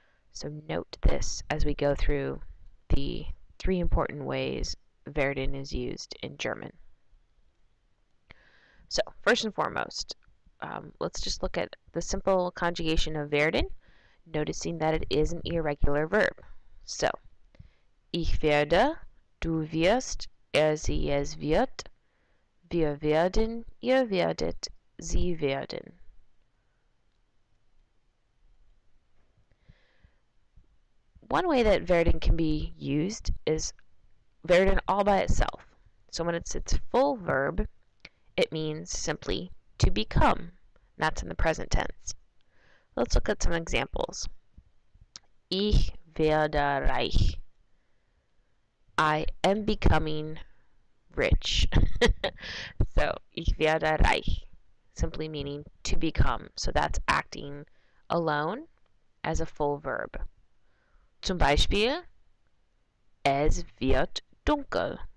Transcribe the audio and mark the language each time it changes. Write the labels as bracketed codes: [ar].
[en] So note this as we go through the 3 important ways werden is used in German. So first and foremost, let's just look at the simple conjugation of werden, noticing that it is an irregular verb. [de] So, ich werde, du wirst, sie es wird, wir werden, ihr werdet, sie werden. [en] One way that werden can be used is werden all by itself. So when it's its full verb, it means simply to become. That's in the present tense. Let's look at some examples. [de] Ich werde reich. [en] I am becoming rich. So, [de] ich werde reich, [en] simply meaning to become. So that's acting alone as a full verb. [de] Zum Beispiel, es wird dunkel.